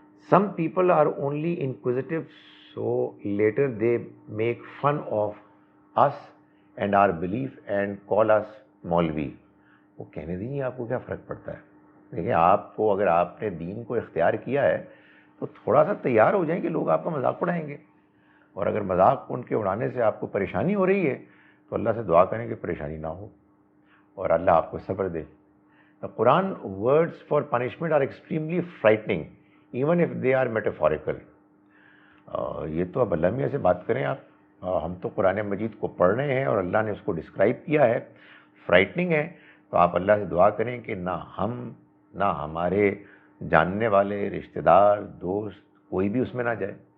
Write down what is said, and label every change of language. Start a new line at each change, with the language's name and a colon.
English: Some people are only inquisitive, so later they make fun of us and our belief and call us maulvi.
Urdu: وہ کہنے دیجیے آپ کو کیا فرق پڑتا ہے. دیکھیں آپ کو اگر آپ نے دین کو اختیار کیا ہے تو تھوڑا سا تیار ہو جائیں کہ لوگ آپ کا مذاق اڑائیں گے. اور اگر مذاق ان کے اڑانے سے آپ کو پریشانی ہو رہی ہے تو اللہ سے دعا کریں کہ پریشانی نہ ہو اور اللہ آپ کو صبر دے.
English: Quran words for punishment are extremely frightening even if they are metaphorical.
Urdu: یہ تو اب اللہ میاں سے بات کریں آپ. ہم تو قرآن مجید کو پڑھ رہے ہیں اور اللہ نے اس کو ڈسکرائب کیا ہے، فرائٹنگ ہے. تو آپ اللہ سے دعا کریں کہ نہ ہم نہ ہمارے جاننے والے رشتہ دار دوست کوئی بھی اس میں نہ جائے.